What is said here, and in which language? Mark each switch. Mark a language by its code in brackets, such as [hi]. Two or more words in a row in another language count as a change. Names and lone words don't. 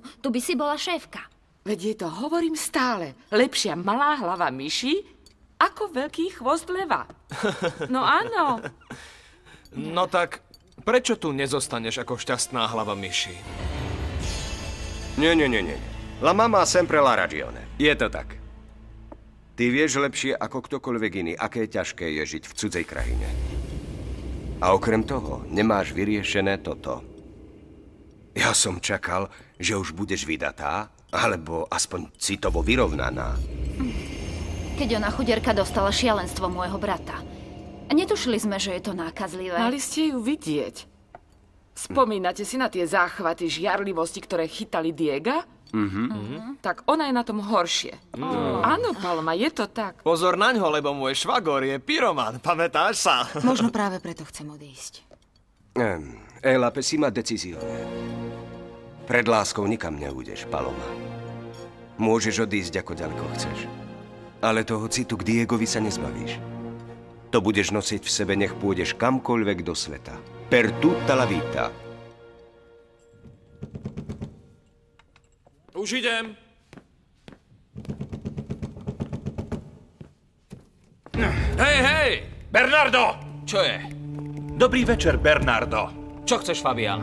[sk] Tu by si bola šéfka. Veď je to, hovorím stále, lepšia malá hlava myši ako veľký chvost leva. No áno. No tak, prečo tu nezostaneš ako šťastná hlava myši? Nie. [it] La mamma sempre la ragione. [sk] Je to tak. Ty vieš lepšie ako ktokoľvek iný, aké ťažké je žiť v cudzej krajine. A okrem toho nemáš vyriešené toto. Ja som čakal, že už budeš vydatá, alebo aspoň citovo vyrovnaná. Keď ona chuderka dostala šialenstvo môjho brata. Netušili sme, že je to nákazlivé. Mali ste ju vidieť. Spomínate si na tie záchvaty žiarlivosti, ktoré chytali Diega? Tak ona je na tom horšie. Áno, Paloma, je to tak. Pozor naňho, lebo môj švagor je pyroman, pamätáš sa? Možno práve preto chcem odísť. [it] È la pessima decisione. [sk] Pred láskou nikam neújdeš, Paloma. Môžeš odísť, ako ďaleko chceš. Ale toho citu k Diegovi sa nezbavíš. To budeš nosiť v sebe, nech pôjdeš kamkoľvek do sveta. [it] Per tutta la vita. [sk] Už idem. Hej! Bernardo! Čo je? Dobrý večer, Bernardo. Čo chceš, Fabián?